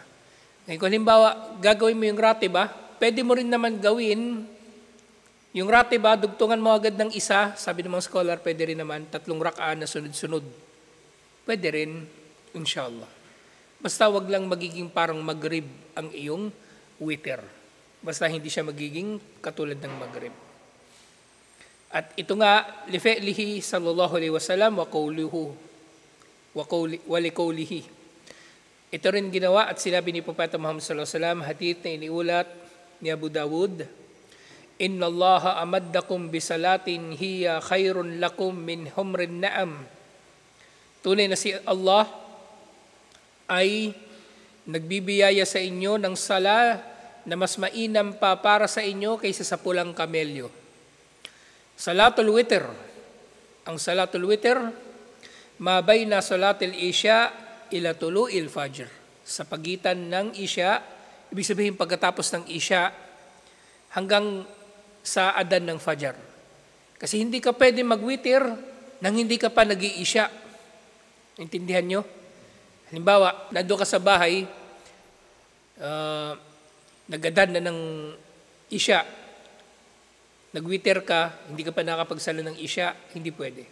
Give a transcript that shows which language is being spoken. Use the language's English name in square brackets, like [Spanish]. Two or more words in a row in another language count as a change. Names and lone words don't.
[Filipino] Ngayon, kung halimbawa, gagawin mo yung ratiba, pwede mo rin naman gawin yung ratiba, dugtungan mo agad ng 1, sabi ng mga scholar, pwede rin naman 3 rak'ah na sunod-sunod. Pwede rin, inshallah. Basta wag lang magiging parang maghrib ang iyong witr. Basta hindi siya magiging katulad ng maghrib. At ito nga, [Arabic] لفعله صلى الله عليه وسلم ولقوله. [Filipino] Ito rin ginawa at sinabi ni [Arabic] Propeta Muhammad صلى الله عليه وسلم, [Filipino] hadith na iniulat ni [Arabic] Abu Dawud, إن الله أمدكم بصلاة هي خير لكم من حمر النعم. [Filipino] Tunay na si Allah ay nagbibiyaya sa inyo ng sala na mas mainam pa para sa inyo kaysa sa pulang kamelyo. [Arabic] صلاة الوتر. Ang صلاة الوتر, mabay na صلاة العشاء إلى طلوع الفجر. [Filipino] Sa pagitan ng isya, ibig sabihin pagkatapos ng isya, hanggang sa adan ng fajr. Kasi hindi ka pwede mag-witr nang hindi ka pa nag-iisya. Intindihan nyo? Halimbawa, nando ka sa bahay, nagadan na ng isya, nag-witr ka, hindi ka pa nakapagsala ng isya, hindi pwede.